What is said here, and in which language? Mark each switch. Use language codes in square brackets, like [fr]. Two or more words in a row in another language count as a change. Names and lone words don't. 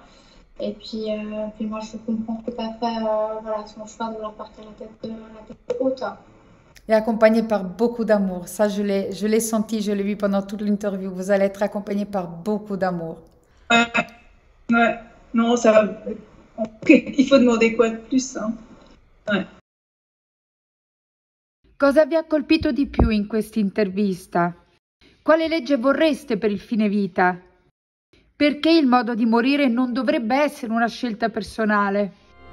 [fr] Et puis moi, je comprends tout à fait voilà, son choix de vouloir partir la tête haute. Et accompagné par beaucoup d'amour. Ça, je l'ai senti, je l'ai vu pendant toute l'interview. Vous allez être accompagné par beaucoup d'amour. Ouais. Non, ça. Il faut demander quoi de plus, hein. Ouais. [it] Cosa vi ha colpito di più in questa intervista? Quale legge vorreste per il fine vita? Perché il modo di morire non dovrebbe essere una scelta personale?